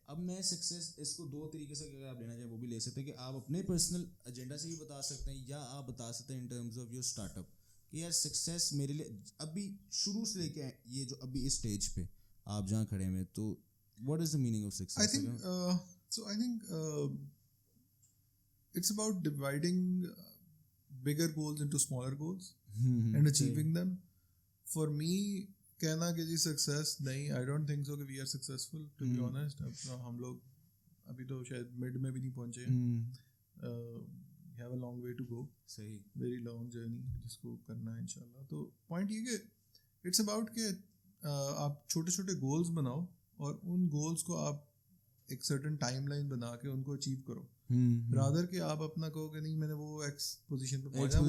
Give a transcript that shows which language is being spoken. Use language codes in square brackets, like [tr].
[ur] اب میں سکسیس اس کو 2 طریقے سے اگر آپ لینا چاہیں وہ بھی لے سکتے ہیں, کہ آپ اپنے پرسنل ایجنڈا سے بھی بتا سکتے ہیں, یا آپ بتا سکتے ہیں [en] in terms of your startup [ur] کہ یار سکسیس میرے لیے ابھی شروع سے لے کے یہ جو ابھی اس اسٹیج پہ آپ جہاں کھڑے ہوئے, تو [en] What is the meaning of success? I think it's about dividing bigger goals into smaller goals and achieving them. For me [ur] کہنا کہ جی سکسیس نہیں, [en] I don't think so کہ we are successful to be honest. [ur] ہم لوگ ابھی تو شاید mid میں بھی نہیں پہنچے ہیں. [en] we have a long way to go. [ur] صحیح, [en] very long journey [ur] جس کو کرنا ہے انشاءاللہ. تو پوائنٹ یہ کہ [en] it's about [ur] کہ آپ چھوٹے چھوٹے گولز بناؤ اور ان گولز کو آپ ایک سرٹن ٹائم لائن بنا کے ان کو اچیو کرو, رادر کہ آپ اپنا کہو کہ نہیں میں نے وہ ایکس پوزیشن پہ پہنچا.